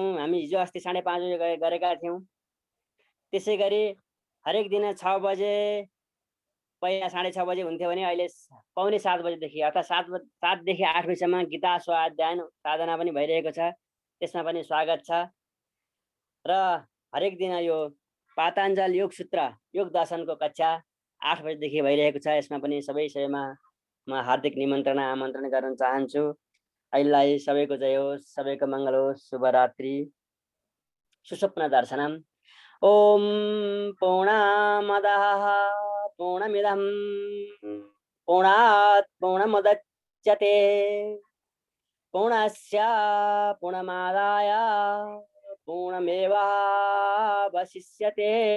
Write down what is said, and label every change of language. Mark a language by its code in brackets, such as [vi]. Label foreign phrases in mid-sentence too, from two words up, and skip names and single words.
[ne] हामी हिजो अस्ति 5:30 बजे गरेका थियौँ। त्यसै गरी हरेक दिन 6 बजे, पहिला 6:30 बजे हुन्थ्यो भने अहिले 6:45 बजेदेखि अर्थात् 7 देखि 8 बजीसम्म गीता स्वाध्यायन साधना पनि भइरहेको छ, त्यसमा पनि स्वागत छ। र हरेक दिन यो पातञ्जल योग सूत्र योग दर्शनको कक्षा 8 बजेदेखि भइरहेको छ। यसमा पनि सबैमा म हार्दिक निमन्त्रणा आमन्त्रण गर्न चाहन्छु। अहिलेलाई सबैको जय होस्, सबैको मङ्गल होस्, शुभरात्रि, [sa] सुस्वप्न दर्शनम्। ओम पूर्णमदः पूर्णमिदं पूर्णात् पूर्णमुदच्यते पूर्णस्य पूर्णमादाय पूर्णमेवावशिष्यते।